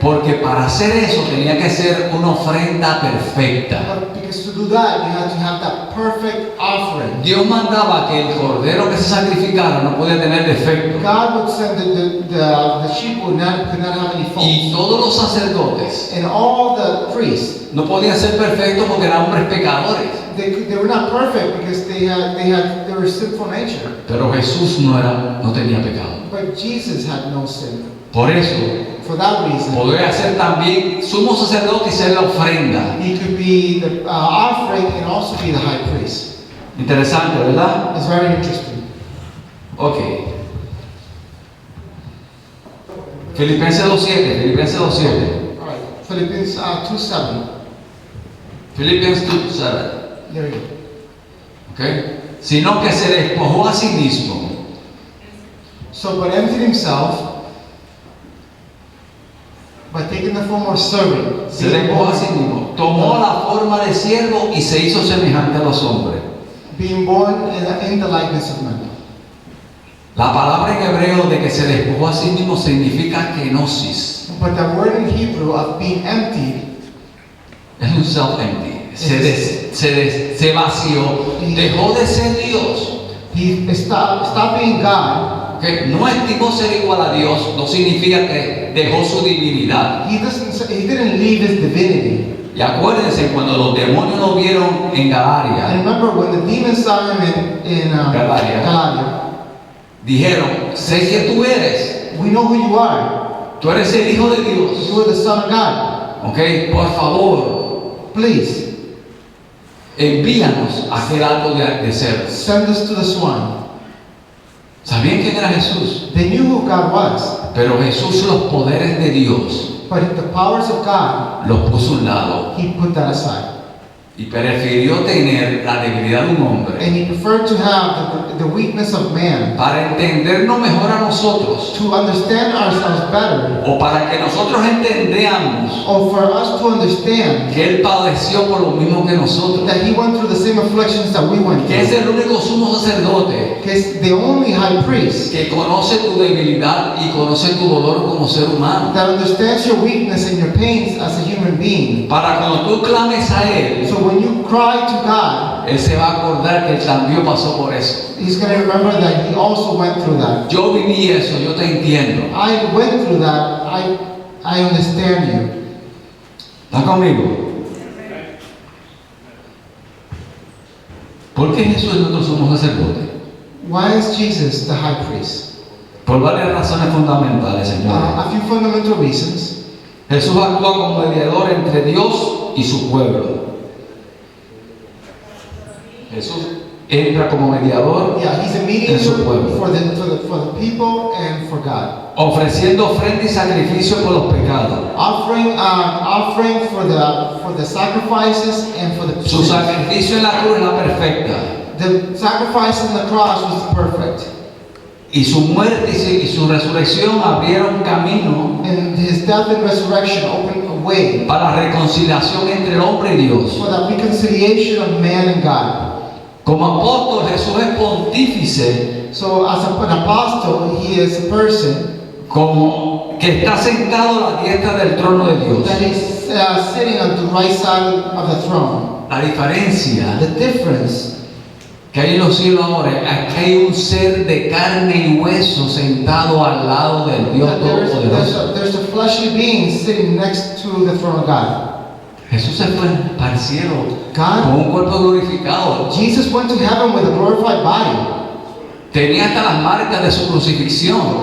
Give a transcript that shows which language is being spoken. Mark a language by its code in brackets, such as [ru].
[es] Porque para hacer eso tenía que ser una ofrenda perfecta. [en] But because to do that, you have to have that perfect offering. [es] Dios mandaba que el cordero que se sacrificara no podía tener defecto. [en] God would send the sheep could not have any [es] Y [en] faults. [es] todos los sacerdotes [en] And all the priests, [es] no podían ser perfectos porque eran hombres pecadores. [en] They were not perfect because they were sinful nature. [es] Pero Jesús no tenía pecado. [en] But Jesus had no sin. [es] Por eso, [en] For that reason, [es] podría ser también sumo sacerdote y ser la ofrenda. [en] he could be the offering and also be the high priest. [es] Interesante, ¿verdad? [en] It's very interesting. Ok. [es] Filipenses 2:7. [en] All right, Philippians 2:7. Philippians 2:7. There you go. Ok. [es] Sino que se despojó a sí mismo. [en] So, but emptied himself by taking the form of servant. [es] Se despojó a sí mismo. Tomó la forma de siervo y se hizo semejante a los hombres. [en] Being born in the likeness of man. [es] La palabra en hebreo de que se despojó a sí mismo significa kenosis. [en] But the word in Hebrew of being emptied, [es] Es un self-empty. Se vació. Dejó de ser Dios. [en] he stopped being God. [es] Que no estimó ser igual a Dios, no significa que dejó su divinidad. [en] He didn't leave his divinity. [es] Y acuérdense cuando los demonios lo vieron en [en] And [es] Galaria, [en] remember when the demons saw him in Galatia. Galatia, [es] dijeron, sé que tú eres, [en] we know who you are. [es] tú eres el Hijo de Dios. [en] You are the Son of God. [es] Ok, por favor, [en] Please, [es] envíanos a hacer algo de ser. [en] send us to the swine. [es] ¿Sabían quién era Jesús? [en] They knew who God was, [es] Pero Jesús los poderes de Dios [en] but the powers of God, [es] los puso a un lado [en] he put that aside. [es] y prefirió tener la debilidad de un hombre [en] And he preferred to have the weakness of man [es] para entendernos mejor a nosotros [en] to understand ourselves better, [es] o para que nosotros entendamos [en] or for us to understand [es] que Él padeció por lo mismo que nosotros, [en] that he went through the same afflictions that we went [es] que es [en] through. [es] el único sumo sacerdote [en] He's the only high priest [es] que conoce tu debilidad y conoce tu dolor como ser humano. [en] that understands your weakness and your pains as a human being. [es] Para cuando tú clames a Él, [en] So when you cry to God, [es] Él se va a acordar que Él también pasó por eso. [en] he's going to remember that he also went through that. [es] Yo viví eso, yo te entiendo. [en] I went through that. I understand you. [es] ¿Estás conmigo? ¿Por qué Jesús es nuestro sumo sacerdote? [en] Why is Jesus the high priest? [es] Por varias razones fundamentales, Señor. [en] A few fundamental reasons. [es] Jesús actúa como mediador entre Dios y su pueblo. Jesús entra como mediador [en] Yeah, he's a [es] en su [en] mediator [es] pueblo, [en] for the people and for God. [es] ofreciendo ofrenda y sacrificio por los pecados. [en] Offering for the sacrifices and for the [es] Su sacrificio en la cruz es la perfecta. [en] The sacrifice on the cross was perfect. [es] Y su muerte y su resurrección abrieron camino [en] And his death and resurrection opened a way [es] para la reconciliación entre el hombre y Dios. [en] for the reconciliation of man and God. [es] Como apóstol, Jesús es pontífice, [en] So as an apostle, he is a person [es] como que está sentado a la diestra del trono de Dios. [en] that is sitting on the right side of the throne. [es] La diferencia [en] The difference [es] que hay en los cielos ahora es que hay un ser de carne y hueso sentado al lado del Dios [en] that [es] Todopoderoso. [en] there's a fleshly being sitting next to the throne of God. [es] Jesús se fue para el cielo [en] God, [es] con un cuerpo glorificado. [en] Jesus went to heaven with a glorified body. [es] Tenía hasta las marcas de su crucifixión.